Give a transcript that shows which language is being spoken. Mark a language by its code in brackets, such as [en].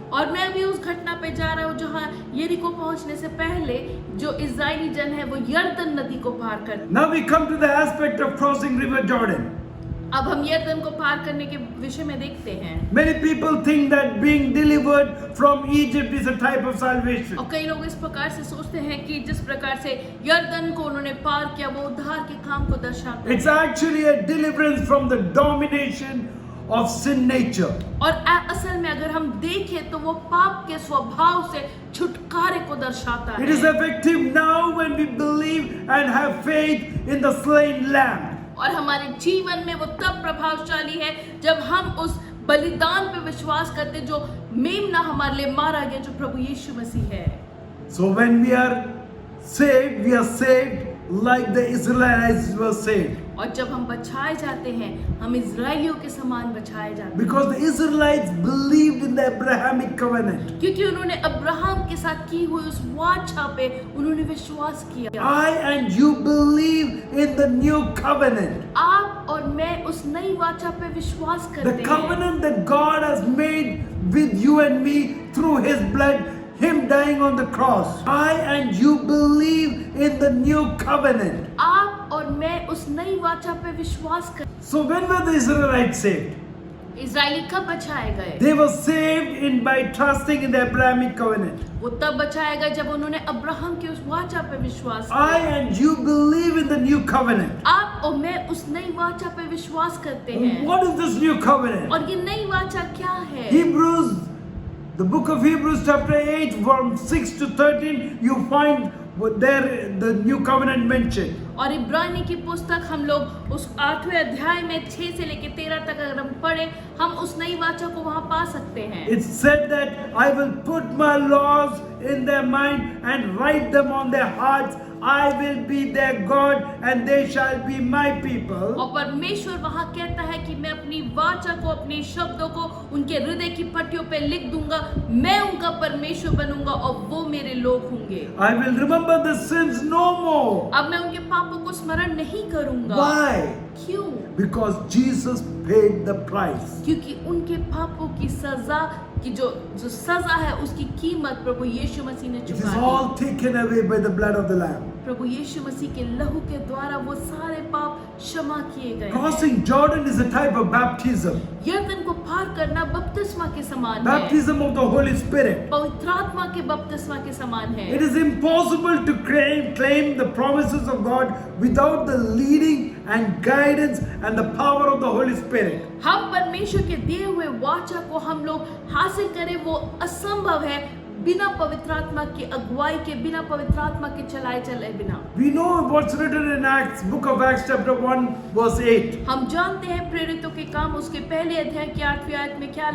[hi] और मैं भी उस घटना पे जा रहा हूँ जहाँ यरीको पहुँचने से पहले जो इज़राइली जन है वो यरदन नदी को पार करते। [en] Now we come to the aspect of crossing River Jordan. [hi] अब हम यरदन को पार करने के विषय में देखते हैं। [en] Many people think that being delivered from Egypt is a type of salvation. [hi] और कई लोग इस प्रकार से सोचते हैं कि जिस प्रकार से यरदन को उन्होंने पार किया वो उद्धार के काम को दर्शाता है। [en] It's actually a deliverance from the domination of sin nature. [hi] और असल में अगर हम देखें तो वो पाप के स्वभाव से छुटकारे को दर्शाता [en] It is [hi] है। [en] effective now when we believe and have faith in the slain lamb. [hi] और हमारे जीवन में वो तब प्रभावशाली है जब हम उस बलिदान पे विश्वास करते जो मेमना हमारे लिए मारा गया, जो प्रभु यीशु मसीह है। [en] So when we are saved like the Israelites were saved. [hi] और जब हम बचाए जाते हैं, हम इज़राइलियों के समान बचाए जाते हैं। [en] Because the Israelites believed in the Abrahamic covenant. [hi] क्योंकि उन्होंने अब्राहम के साथ की हुई उस वाचा पे उन्होंने विश्वास किया। [en] I and you believe in the new covenant. [hi] आप और मैं उस नई वाचा पे विश्वास [en] The [hi] करते हैं। [en] covenant that God has made with you and me through His blood, Him dying on the cross. I and you believe in the new covenant. [hi] आप और मैं उस नई वाचा पे विश्वास करते हैं। [en] So when were the Israelites saved? [hi] Israeli कब बचाए गए? [en] They were saved by trusting in the Abrahamic covenant. [hi] वो तब बचाए गए जब उन्होंने अब्राहम के उस वाचा पे विश्वास [en] I [hi] किया। [en] and you believe in the new covenant. [hi] आप और मैं उस नई वाचा पे विश्वास करते हैं। [en] What is this new covenant? [hi] और ये नई वाचा क्या है? [en] Hebrews, the book of Hebrews chapter 8 from 6 to 13, you find there the new covenant mentioned. [hi] और इब्रानी की पुस्तक हम लोग उस 8वें अध्याय में 6 से लेकर 13 तक अगर हम पढ़े, हम उस नई वाचा को वहां पा सकते हैं। [en] It said that I will put my laws in their mind and write them on their hearts. I will be their God and they shall be my people. [hi] और परमेश्वर वहां कहता है कि मैं अपनी वाचा को, अपने शब्दों को उनके हृदय की पट्टियों पे लिख दूंगा, मैं उनका परमेश्वर बनूंगा और वो मेरे लोग होंगे। [en] I will remember the sins no more. [hi] अब मैं उनके पापों को स्मरण नहीं करूंगा। [en] Why? [hi] क्यों? [en] Because Jesus paid the price. [hi] क्योंकि उनके पापों की सजा की जो सजा है उसकी कीमत प्रभु यीशु मसीह ने [en] It is [hi] चुका दी। [en] all taken away by the blood of the Lamb. [hi] प्रभु यीशु मसीह के लहू के द्वारा वो सारे पाप क्षमा किए गए हैं। [en] Crossing Jordan is a type of baptism. [hi] यरदन को पार करना बपतिस्मा के समान है, [en] Baptism of the Holy Spirit. [hi] पवित्र आत्मा के बपतिस्मा के समान है। [en] It is impossible to claim the promises of God without the leading and guidance and the power of the Holy Spirit. [hi] हम परमेश्वर के दिए हुए वाचा को हम लोग हासिल करें वो असंभव है बिना पवित्र आत्मा की अगुवाई के, बिना पवित्र आत्मा के चलाए चले बिना। [en] We know what's written in Acts, book of Acts chapter 1 verse 8. [hi] हम जानते हैं प्रेरितों के काम उसके पहले अध्याय की 8वीं आयत में क्या